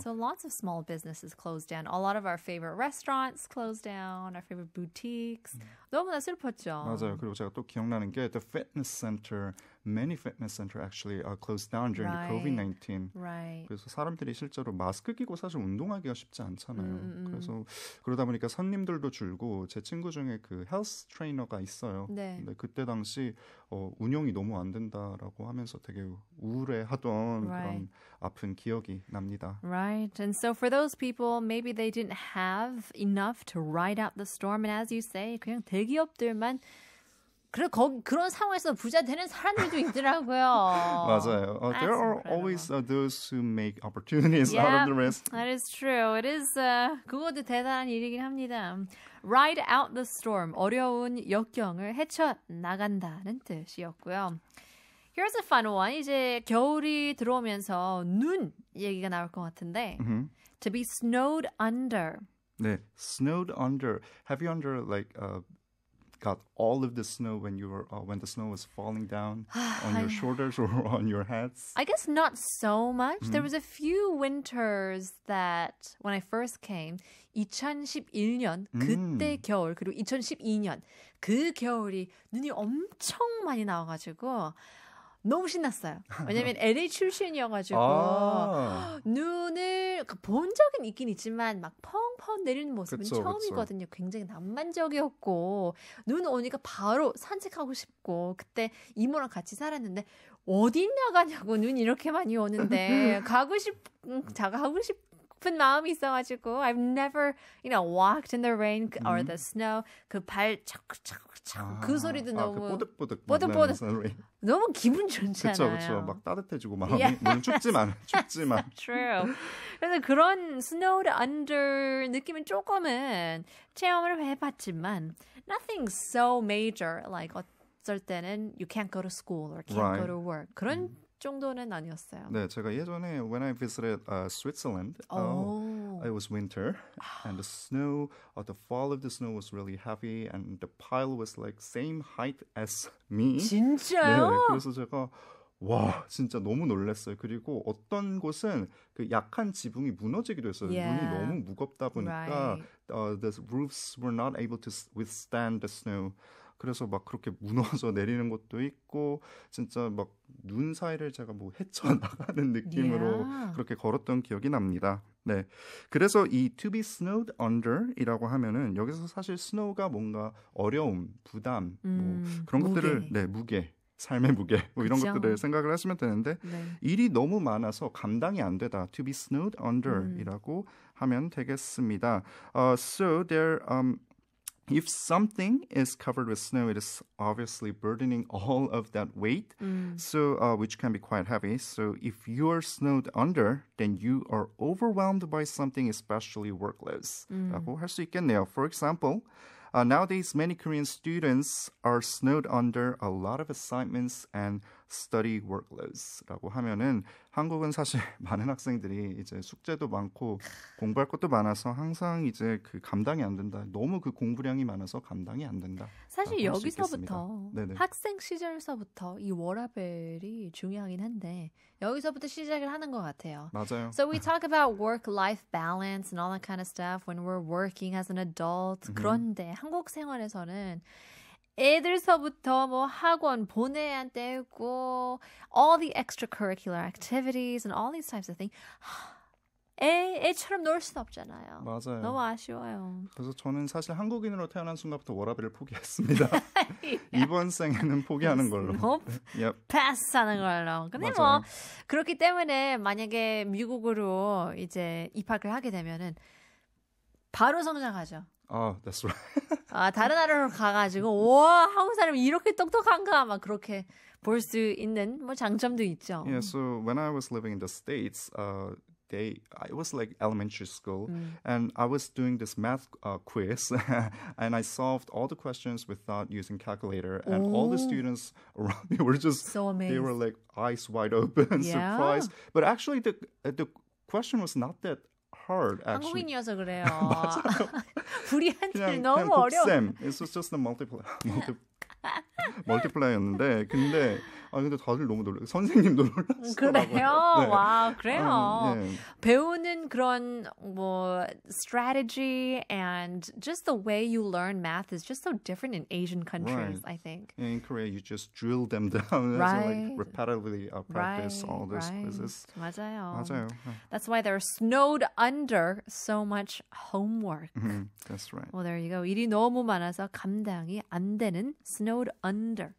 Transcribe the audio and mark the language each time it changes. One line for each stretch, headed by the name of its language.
English: So lots of small businesses closed down. A lot of our favorite restaurants closed down. Our favorite boutiques.
Korean: 너무나 슬펐죠. 맞아요. 그리고 제가 또 기억나는 게
English: the fitness center many fitness centers actually closed down during the COVID-19. Right.
Korean: 그래서 사람들이 실제로 마스크 끼고 사실 운동하기가 쉽지 않잖아요. 그래서 그러다 보니까 손님들도 줄고 제 친구 중에 그 헬스 트레이너가 있어요. 네. 근데 그때 당시 운영이 너무 안 된다라고 하면서 되게 우울해하던 그런 아픈 기억이 납니다.
English: Right. And so for those people, maybe they didn't have enough to ride out the storm. And as you say,
Korean: 그냥 대기업들만 그런 상황에서 부자 되는 사람들도 있더라고요. 맞아요.
English: There are always those who make opportunities out of the risk. That is true. It is
Korean: 그것도 대단한 일이긴 합니다.
English: Ride out the storm.
Korean: 어려운 역경을 헤쳐나간다는 뜻이었고요.
English: Here's a fun one.
Korean: 이제 겨울이 들어오면서 눈 얘기가 나올 것 같은데 to be snowed under.
English: 네, snowed under. Have you got all of the snow when the snow was falling down on your shoulders or on your heads? I guess not so much. There was a few winters that when I first came,
Korean: 2011년 그때 겨울 그리고 2012년 그 겨울이 눈이 엄청 많이 나와가지고 너무 신났어요. 왜냐면 LA 출신이어가지고 눈을 본 적은 있긴 있지만 막 펑펑 내리는 모습은 처음이거든요. 굉장히 낭만적이었고 눈 오니까 바로 산책하고 싶고 그때 이모랑 같이 살았는데 어디 나가냐고 눈이 이렇게 많이 오는데 가고 싶은 마음이 있어가지고
English: I've never, walked in the rain or the snow.
Korean: 그 발 차고 그 소리도 너무 뽀득뽀득 너무 기분 좋잖아요. 그렇죠. 막 따뜻해지고 마음이 물론 춥지만.
English: True.
Korean: 그래서 그런
English: snowed under
Korean: 느낌은 조금은 체험을 해봤지만
English: nothing so major like
Korean: 어쩔 때는
English: you can't go to school or can't go to work
Korean: 그런 정도는 아니었어요. 네, 제가 예전에
English: when I visited Switzerland, it was winter, and the snow, the fall of the snow was really heavy, and the pile was like same height as me.
Korean: 진짜요? 네, 그래서 제가 와, 진짜 너무 놀랐어요. 그리고 어떤 곳은 그 약한 지붕이 무너지기도 했어요. 눈이 너무 무겁다 보니까
English: the roofs were not able to withstand the snow.
Korean: 그래서 막 그렇게 무너져 내리는 것도 있고 진짜 막 눈 사이를 제가 뭐 헤쳐나가는 느낌으로 그렇게 걸었던 기억이 납니다. 네, 그래서 이 to be snowed under이라고 하면은 여기서 사실 snow가 뭔가 어려움, 부담, 뭐 그런 것들을 무게. 삶의 무게 뭐 이런 것들을 생각을 하시면 되는데 일이 너무 많아서 감당이 안 되다. To be snowed under이라고 하면 되겠습니다.
English: So there if something is covered with snow, it is obviously burdening all of that weight, so which can be quite heavy. So if you are snowed under, then you are overwhelmed by something, especially workloads.
Korean: 라고 할 수 있겠네요.
English: For example, nowadays many Korean students are snowed under a lot of assignments and study workloads
Korean: 라고 하면은 한국은 사실 많은 학생들이 이제 숙제도 많고 공부할 것도 많아서 항상 이제 그 감당이 안 된다. 너무 그 공부량이 많아서 감당이 안 된다. 사실 여기서부터 학생 시절서부터 이 워라밸이 중요하긴 한데 여기서부터 시작을 하는 것 같아요. 맞아요.
English: So we talk about work-life balance and all that kind of stuff when we're working as an adult.
Korean: 그런데 한국 생활에서는 애들서부터 뭐 학원 보내야 되고
English: all the extracurricular activities and all these types of things
Korean: 애처럼 놀 수는 없잖아요. 맞아요. 너무 아쉬워요. 그래서 저는 사실 한국인으로 태어난 순간부터 워라밸을 포기했습니다. 이번 생에는 포기하는 걸로. 패스하는 걸로. 근데 뭐 그렇기 때문에 만약에 미국으로 이제 입학을 하게 되면은 바로 성장하죠.
English: That's right.
Korean: 다른 나라로 가가지고 와 한국 사람이 이렇게 똑똑한가 막 그렇게 볼 수 있는 뭐 장점도 있죠.
English: Yeah, so when I was living in the States, it was like elementary school, and I was doing this math quiz, and I solved all the questions without using calculator, and all the students around me were just so amazed. They were like eyes wide open, surprised. But actually, the question was not that hard. Actually.
Korean: 한국인이어서 그래요. 우리한테는 너무 어려워.
English: It was just a multiplier. multiply였는데
Korean: 근데 아 근데 다들 너무 선생님도 놀랐어요. 그래요? 네. 와, 그래요. 예. 배우는 그런 뭐
English: strategy and just the way you learn math is just so different in Asian countries, Right. I think. In Korea, you just drill them down Right. and like repetitively practice all those quizzes.
Korean: 맞아요. 맞아요.
English: That's why they're snowed under so much homework. That's right. Well, there you go.
Korean: 일이 너무 많아서 감당이 안 되는 snowed under.